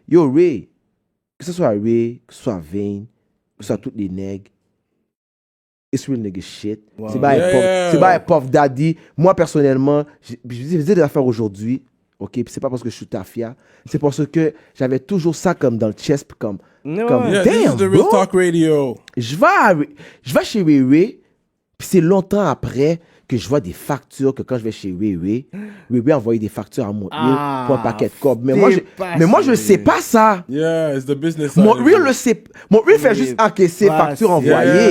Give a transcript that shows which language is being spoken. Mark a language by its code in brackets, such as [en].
[fr] Yo, Ray, que ce soit Ray, que ce soit Vane, que ce soit toutes les nègres, [en] it's real nigga shit. [fr] Wow. C'est pas Puff Daddy. Moi, personnellement, je faisais des affaires aujourd'hui. Ok, puis c'est pas parce que je suis tafia, c'est parce que j'avais toujours ça comme dans le chest, comme [en] yeah, this is the Real Talk Radio. [fr] Je vais chez Ray, puis c'est longtemps après que je vois des factures, que quand je vais chez Ray a envoyé des factures à Montreal pour un paquet de cob. Mais moi, je ne sais pas ça. [en] Yeah, it's the business. [fr] Montreal le sait. Montreal fait juste encaisser factures envoyées.